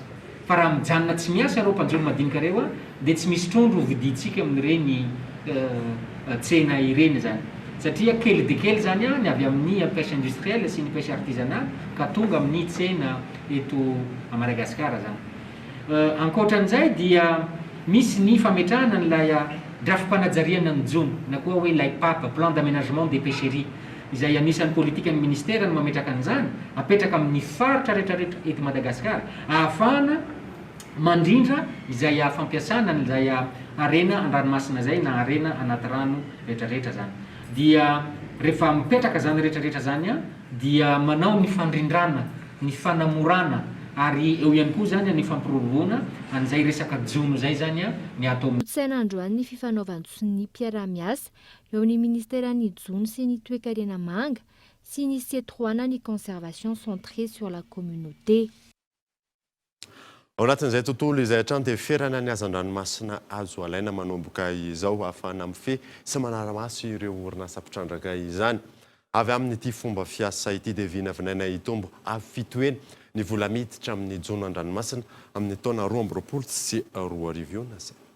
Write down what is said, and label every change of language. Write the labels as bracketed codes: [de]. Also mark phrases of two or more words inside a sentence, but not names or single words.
[mg] Fa raha mijanona tsy miasa ireo mpanjono madinika ireo dia tsy misy trondro vidintsika amin'ireny tsena ireny zany. Satria kely de kely zany ny avy amin'ny [fr] pêche industrielle [mg] sy ny [fr] pêche artisanale [mg] ka tonga amin'ny tsena eto a Madagasikara zany. Ankoatran'izay dia misy ny fametrahana n'ilay drafi-panajariana ny jono na koa hoe lay PAP, [fr] plan d'aménagement des pêcheries, [mg] izay anisan'ny politika ny ministera no mametraka an'izany apetraka amin'ny faritra rehetrarehetra eto Madagasikara ahafahana mandrindra izay fampiasana n'izay arena an-dranomasina zay na arena anaty rano rehetrarehetra zany. Dia rehefa mipetraka zany rehetrarehetra zany dia manao ny fandrindrana, ny fanamorana ary eo ihany koa zany ny fampiroroana an'izay resaka jono zay zany ny atao. Saina androany ny fifanaovantsy ny mpiara-miasa eo amin'ny ministeran'ny jono sy ny toe-karena manga sy ny C3 ny [fr] conservation centrée sur la communauté. [mg] Ao anatin'izay tontolo izay hatrany dia ferana ny azan-dranomasina azo alaina manomboka izao ahafahana mifehy sy manara-maso ireo orinasa mpitrandraka izany. Avy amin'ity fomba fiasa ity dia vinavinaina hitombo avy fitoeny ny vola miditra amin'ny jono an-dranomasina amin'ny taona 2020 sy 2020.